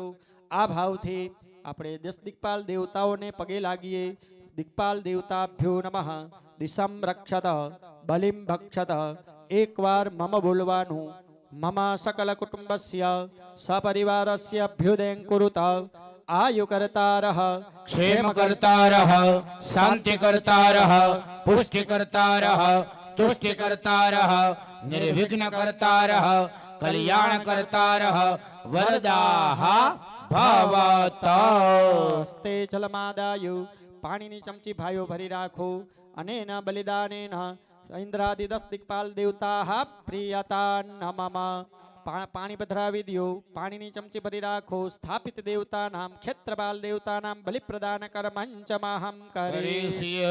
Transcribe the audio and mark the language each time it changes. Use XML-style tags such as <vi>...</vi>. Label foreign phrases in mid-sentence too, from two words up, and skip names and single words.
<gu>આ ભાવથી આપણે 10 દિક્પાલ દેવતાઓને પગે લાગીએ.</gu> <sa>દિક્પાલ દેવતાભ્યો નમઃ. દિશમ રક્ષત બલિમ ભક્ષત.</sa> <gu>એકવાર મમ બોલવાનું.</gu> <sa>મમ સકલ કુટુંબસ્ય સપરિવારસ્ય અભ્યુદયં કુરુત. આયુકર્તારઃ क्षेमकर्तारः शान्तिकर्तारः पुष्टिकर्तारः तुष्टिकर्तारः निर्विघ्नकर्तारः कल्याणकर्तारः वरदाः भवतु. હસ્તે જલમાદાયુ.</sa> <gu>પાણીની ચમચી ભાઈઓ ભરી રાખો. અને એના</gu> <sa>બલિદાનેન ઇન્દ્રાદિ 10 દિક્પાલ દેવતા પ્રિયતા નમઃ.</sa> <gu>પાણી પધરાવી દો. પાણીની ચમચી ભરી રાખો.</gu> <sa>સ્થાપિત દેવતા નામ ક્ષેત્રપાલ દેવતા નામ બલિપ્રદાન કર્મંચમહં કરીષ્યે.</sa>